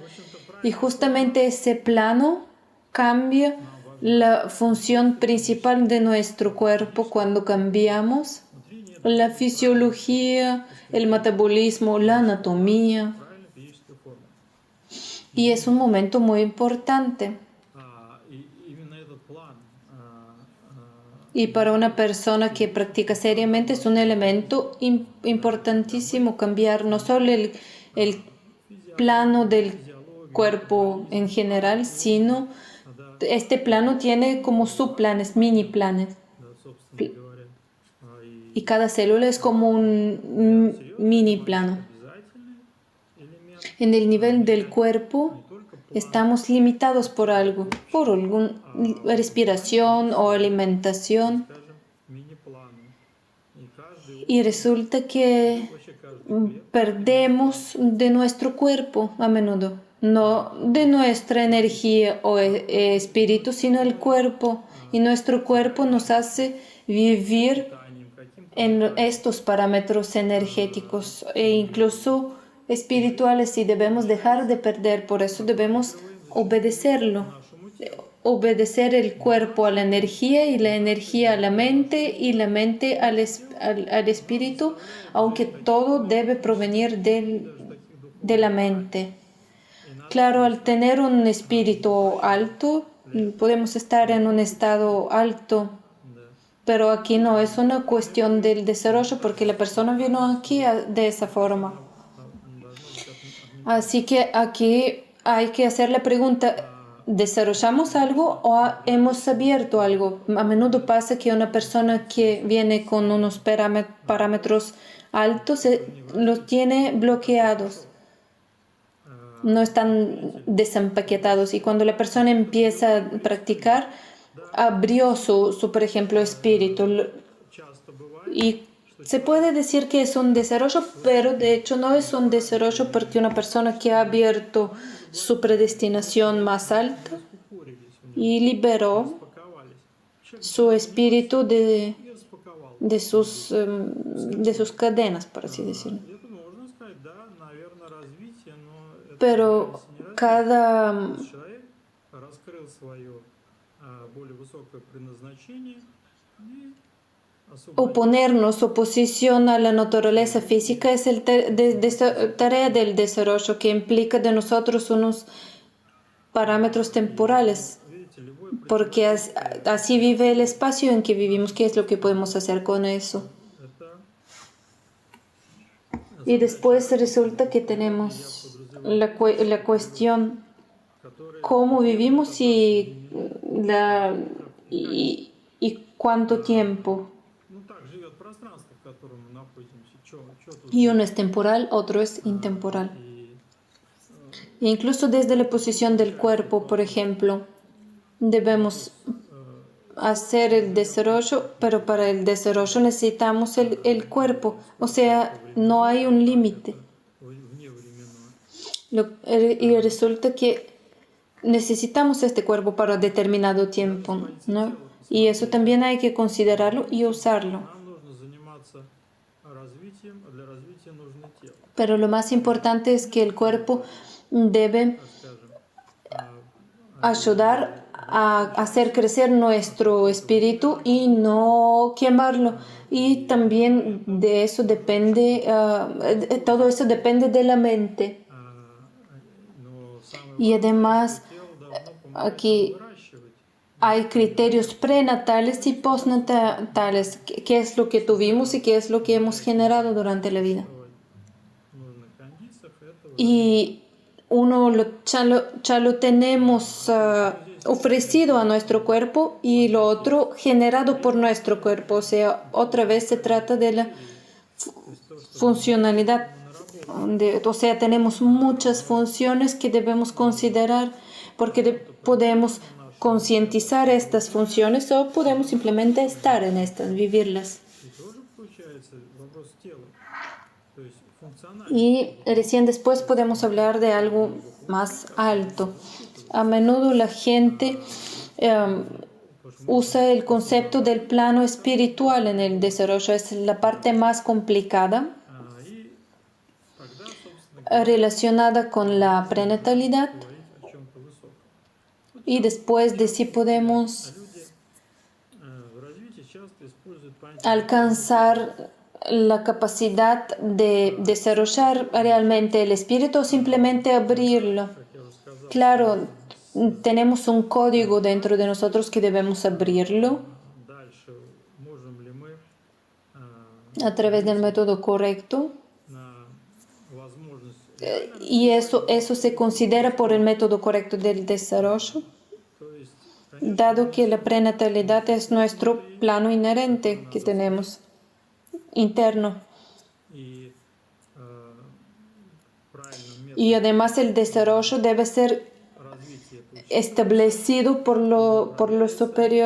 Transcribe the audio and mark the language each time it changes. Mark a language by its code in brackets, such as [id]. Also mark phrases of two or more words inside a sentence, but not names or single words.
[es] Y justamente ese plano cambia la función principal de nuestro cuerpo cuando cambiamos la fisiología, el metabolismo, la anatomía. Y es un momento muy importante. [ru] И именно этот план [es] Y para una persona que practica seriamente es un elemento importantísimo cambiar no solo el plano del cuerpo en general, sino este plano tiene como subplanes, mini planes. [ru] да, собственно говоря. [es] Y cada célula es como un mini plano. [ru] Обязательный элемент [es] En el nivel del cuerpo [ru] не только план, [es] estamos limitados por algo, por alguna respiración o alimentación. [ru] скажем, мини-планы. И каждый [es] Y resulta que [ru] вообще каждый [es] perdemos de nuestro cuerpo a menudo, no de nuestra energía o espíritu, sino el cuerpo. Y nuestro cuerpo nos hace vivir [ru] питанием каким-то [es] en estos parámetros energéticos e incluso espirituales y debemos dejar de perder, por eso debemos obedecerlo. [ru] нашему телу. [es] Obedecer el cuerpo a la energía y la energía a la mente y la mente al espíritu, aunque todo debe provenir de la mente. Claro, al tener un espíritu alto, podemos estar en un estado alto, [ru] Да. [es] pero aquí no es una cuestión del desarrollo porque la persona vino aquí de esa forma. [ru] Должно быть [es] Así que aquí hay que hacer la pregunta, ¿desarrollamos algo o hemos abierto algo? A menudo pasa que una persona que viene con unos parámetros altos los tiene bloqueados, no están desempaquetados. Y cuando la persona empieza a practicar, abrió por ejemplo, espíritu. [ru] часто бывает, [es] Y se puede decir que es un desarrollo, pero de hecho no es un desarrollo porque una persona que ha abierto su predestinación más alta [ru] ускорились у них, [es] y liberó [ru] спаковались. [es] su espíritu [ru] И распаковал. [es] de sus cadenas, por así decirlo. [ru] Это можно сказать, да, наверное, развитие, но это [es] Pero [ru] является не развитием. [es] cada [ru] Человек раскрыл свое более высокое предназначение и освободил. [es] oponernos, oposición a la naturaleza física es tarea del desarrollo que implica de nosotros unos parámetros temporales, [ru] Видите, любой [es] porque así vive el espacio en que vivimos. ¿Qué es lo que podemos hacer con eso? [ru] это [es] Y después resulta que tenemos la cuestión [ru] который [es] cómo vivimos y cuánto tiempo. [ru] ну так живет пространство, в котором мы находимся. Чё тут? [es] Y uno es temporal, otro es intemporal. [ru] И [es] E incluso desde la posición del cuerpo, por ejemplo, debemos hacer el desarrollo, pero para el desarrollo necesitamos el cuerpo. O sea, no hay un límite. [ru] вневременного. [es] Y resulta que necesitamos este cuerpo para determinado tiempo, ¿no? Y eso también hay que considerarlo y usarlo. [ru] Нам нужно заниматься развитием, а для развития нужно тело. [es] Pero lo más importante es que el cuerpo debe [ru] Скажем, [es] ayudar a hacer crecer nuestro espíritu y no quemarlo. Y también de eso depende, todo eso depende de la mente. [ru] но самое [es] Y además [ru] тело должно помогать [es] aquí [ru] выращивать. [es] hay criterios prenatales y postnatales. ¿Qué es lo que tuvimos y qué es lo que hemos generado durante la vida? [ru] Нужных кондициях этого. [es] Y uno ya lo tenemos ofrecido a nuestro cuerpo y lo otro generado por nuestro cuerpo. O sea, otra vez se trata de la funcionalidad. O sea, tenemos muchas funciones que debemos considerar porque podemos concientizar estas funciones o podemos simplemente estar en estas, vivirlas. [ru] И тоже получается вопрос тела. То есть функционально. [es] Y recién después podemos hablar de algo más alto. A menudo la gente usa el concepto del plano espiritual en el desarrollo. Es la parte más complicada, [ru] И тогда, собственно, [es] relacionada con la prenatalidad. [ru] говорить о чем-то высоком. [es] Y después de si podemos [ru] Люди в развитии часто используют понятие [es] alcanzar la capacidad de desarrollar realmente el espíritu o simplemente abrirlo. [ru] как я уже сказал, [es] Claro, tenemos un código dentro de nosotros que debemos abrirlo [ru] дальше можем ли мы [es] a través del método correcto. [ru] на возможность реально [es] Y eso se considera por el método correcto del desarrollo, [ru] то есть, [es] dado que la prenatalidad es nuestro plano inherente que tenemos, interno. [ru] и правильным [es] Y [ru] методом [es] además el desarrollo debe ser [ru] развития получить [es] establecido por lo superior.